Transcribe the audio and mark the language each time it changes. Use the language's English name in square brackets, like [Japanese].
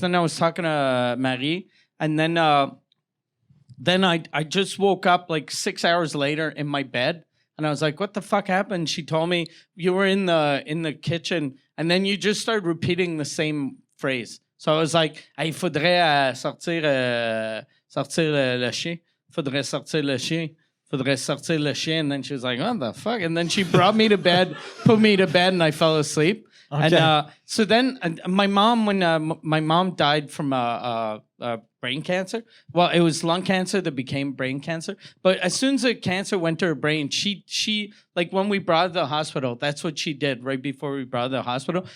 [English] Then I was talking to Marie, and then I just woke up like 6 hours later in my bed, and I was like, "What the fuck happened?" She told me you were in the kitchen, and then you just started repeating the same phrase. So I was like, [French] "Il faudrait sortir le chien. Faudrait sortir le chien. Faudrait sortir le chien." [English] And then she was like, "What the fuck?" And then she brought me to bed, put me to bed, and I fell asleep. Okay. And so then my mom, when my mom died from brain cancer, well, it was lung cancer that became brain cancer. But as soon as the cancer went to her brain, she like when we brought her to the hospital, that's what she did right before we brought her to the hospital.